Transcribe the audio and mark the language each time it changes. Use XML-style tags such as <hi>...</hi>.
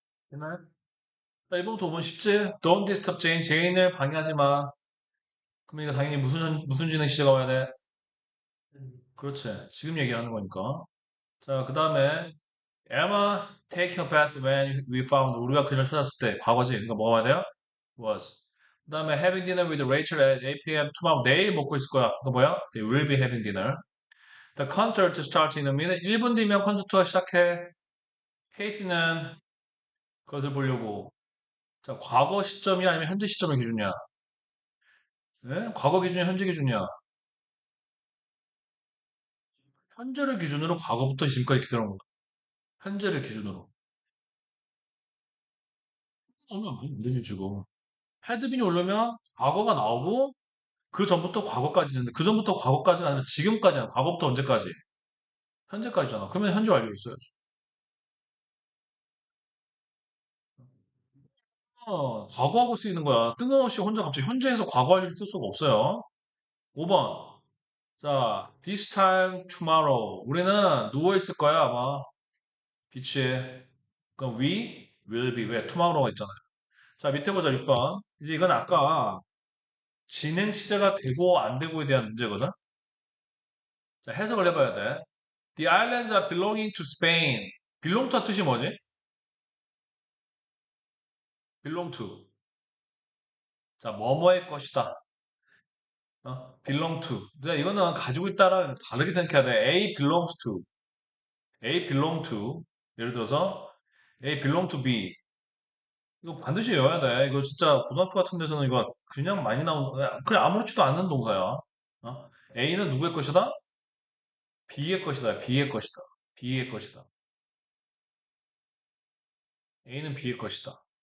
<ko>되나요? 자, 1번부터 5번 쉽지?</ko> <en>Don't disturb Jane.</en> <ko>제인을 방해하지 마. 그럼 이거 당연히 무슨 진행 시제가 와야 돼? 그렇지. 지금 얘기하는 거니까. 자, 그 다음에</ko> <en>Emma taking a bath when we found</en> <ko>우리가 그녀를 찾았을 때 과거지. 그러니까 뭐가 와야 돼요?</ko> <en>was. 그 다음에 having dinner with Rachel at 8 p.m.</en> <ko>tomorrow. 내일 먹고 있을 거야. 그거 뭐야?</ko> <en>They will be having dinner. The concert starts in a minute.</en> <ko>1분 뒤면 콘서트가 시작해. 케이스는 그것을 보려고. 자, 과거 시점이야 아니면 현재 시점의 기준이야? 예? 과거 기준이야 현재 기준이야? 현재를 기준으로 과거부터 지금까지 기다려온 거야. 현재를 기준으로. 그러면 안 되지 지금. 헤드빈이 오려면 과거가 나오고 그 전부터 과거까지인데 그 전부터 과거까지가 아니면 지금까지야. 과거부터 언제까지? 현재까지잖아. 그러면 현재 완료 있어야지. 과거하고 쓰이는 거야. 뜬금없이 혼자 갑자기 현재에서 과거 완료를 쓸 수가 없어요. 5번. 자,</ko> <en>this time tomorrow.</en> <ko>우리는 누워 있을 거야, 아마. 비치에. 그럼</ko> <en>we will be</en> <ko>왜 tomorrow가 있잖아요. 자, 밑에 보자, 6번. 이제 이건 아까 진행 시제가 되고 안 되고에 대한 문제거든. 자, 해석을 해봐야 돼.</ko> <en>The islands are belonging to Spain.</en> <ko>belong to 뜻이 뭐지? belong to. 자, 뭐뭐의 것이다. belong to. 자, 이거는 가지고 있다랑 다르게 생각해야 돼. A belongs to. A belong to. 예를 들어서 A belong to B. 이거 반드시 외워야 돼. 이거 진짜 고등학교 같은 데서는 이거 그냥 많이 그냥 아무렇지도 않은 동사야. A는 누구의 것이다? B의 것이다. B의 것이다. B의 것이다. A는 B의 것이다.</ko>